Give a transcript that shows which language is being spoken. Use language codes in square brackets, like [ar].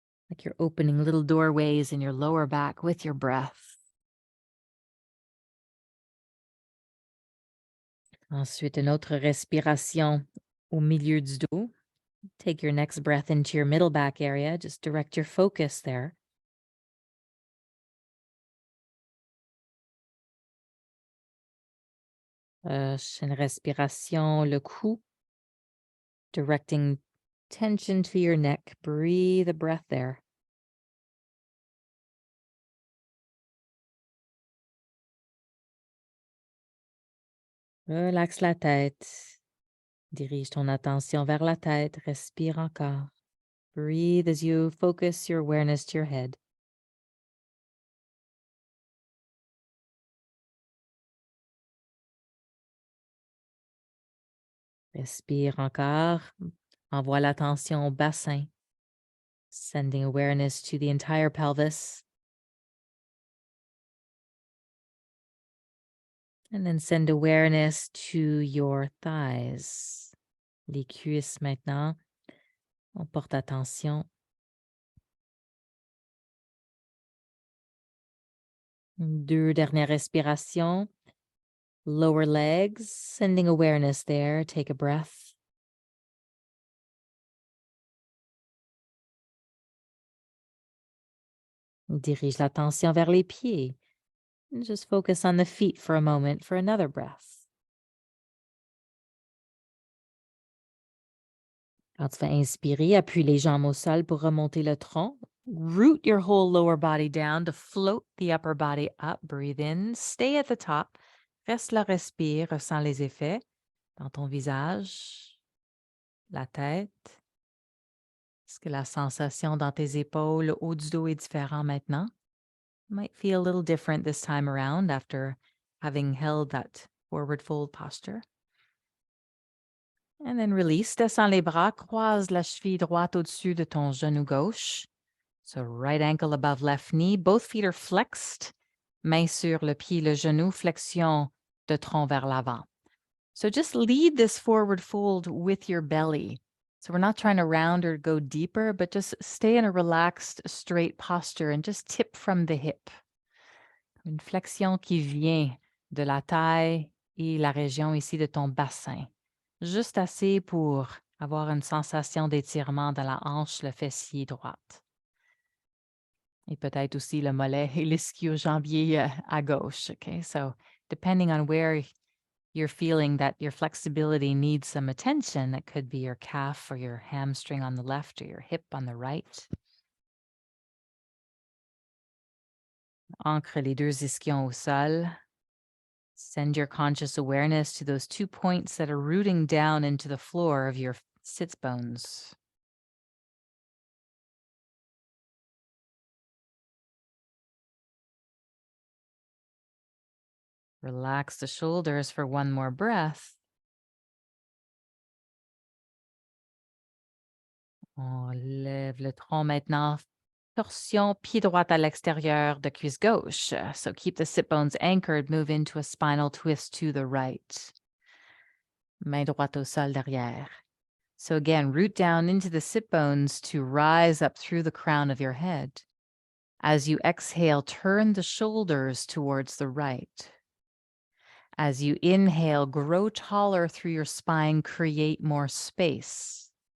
[en] Like you're opening little doorways in your lower back with your breath. [fr] Ensuite, une autre respiration au milieu du dos. [en] Take your next breath into your middle back area. Just direct your focus there. [fr] Une respiration, le cou. [en] Directing tension to your neck. Breathe a breath there. [fr] Relaxe la tête. Dirige ton attention vers la tête. Respire encore. [en] Breathe as you focus your awareness to your head. [fr] Respire encore. Envoie l'attention au bassin. [en] Sending awareness to the entire pelvis. And then send awareness to your thighs. [fr] Les cuisses maintenant. On porte attention. 2 dernières respirations. [en] Lower legs, sending awareness there. Take a breath. [fr] Dirige l'attention vers les pieds. [en] And just focus on the feet for a moment for another breath. [fr] Quand tu vas inspirer, appuie les jambes au sol pour remonter le tronc. [en] Root your whole lower body down to float the upper body up. Breathe in. Stay at the top. [fr] Reste là, respire. Ressens les effets dans ton visage, la tête. Est-ce que la sensation dans tes épaules, le haut du dos est différent maintenant? [en] Might feel a little different this time around after having held that forward fold posture. And then release. [fr] Descends les bras. Croise la cheville droite au-dessus de ton genou gauche. [en] So right ankle above left knee. Both feet are flexed. [fr] Main sur le pied, le genou. Flexion de tronc vers l'avant. [en] So just lead this forward fold with your belly. So we're not trying to round or go deeper, but just stay in a relaxed, straight posture and just tip from the hip. [fr] Une flexion qui vient de la taille et la région ici de ton bassin. Juste assez pour avoir une sensation d'étirement dans la hanche, le fessier droite. Et peut-être aussi le mollet et l'ischio-jambier à gauche. [en] Okay, so depending on where you're feeling that your flexibility needs some attention, it could be your calf or your hamstring on the left or your hip on the right. [fr] Ancre les 2 ischions au sol. [en] Send your conscious awareness to those 2 points that are rooting down into the floor of your sits bones. Relax the shoulders for one more breath. [fr] On lève le tronc maintenant. Torsion, pied droit à l'extérieur de cuisse gauche. [en] So keep the sit bones anchored. Move into a spinal twist to the right. Main droite au sol derrière. So again, root down into the sit bones to rise up through the crown of your head. As you exhale, turn the shoulders towards the right. As you inhale, grow taller through your spine, create more space.